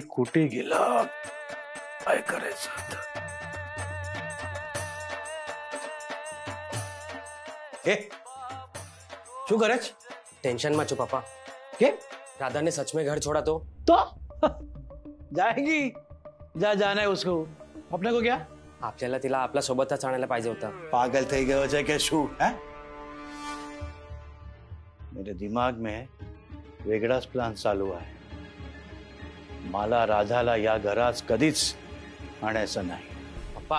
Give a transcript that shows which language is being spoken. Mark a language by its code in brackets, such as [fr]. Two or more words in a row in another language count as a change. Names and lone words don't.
[mr] कुठे गेला? काय करायचं आता? ए, [gu] શું કરે છે? [hi] टेंशन में छो पापा. [gu] के? [hi] राधा ने सच में घर छोड़ा तो जाएगी. जा, जाना है उसको. अपने को क्या? [mr] आपल्याला तिला आपल्या सोबतच आणायला पाहिजे होता. [gu] पागल થઈ ગયો છે કે શું? હે? [hi] मेरे दिमाग में [mr] वेगळाच प्लान चालू आहे. मला राधाला या घरात कधीच आणायचं नाही. पप्पा